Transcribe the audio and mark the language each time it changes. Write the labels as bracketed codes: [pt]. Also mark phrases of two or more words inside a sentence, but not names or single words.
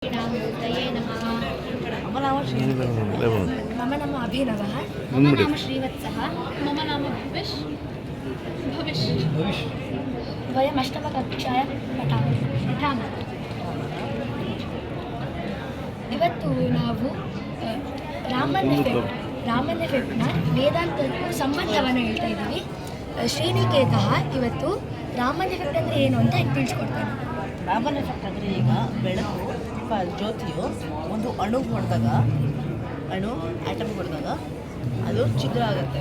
[sa] ಶ್ರೀರಾಮಮೂರ್ತಯೇ ನಮಃ. मम नाम अभिनवः. मम नाम श्रीवत्सः. मम नाम भविष् वयम् अष्टमकक्षायां पठामः. [kn] ಇವತ್ತು ನಾವು ರಾಮನ್ ಎಫೆಕ್ಟ್ನ ವೇದಾಂತಕ್ಕೂ ಸಂಬಂಧವನ್ನು ಹೇಳ್ತಾ ಇದ್ದೀವಿ. ಶ್ರೀನಿಕೇತ ಇವತ್ತು ರಾಮನ್ ಎಫೆಕ್ಟ್ ಅಂದರೆ ಏನು ಅಂತ ತಿಳಿಸ್ಕೊಡ್ತಾನೆ. ರಾಮನ್ ಎಫೆಕ್ಟ್ ಅಂದರೆ ಈಗ ಬೆಳಕು ಜ್ಯೋತಿಯು ಒಂದು ಅಣು ಹೊಡೆದಾಗ ಆಟಮ್ ಹೊಡೆದಾಗ ಅದು ಛಿದ್ರ ಆಗುತ್ತೆ.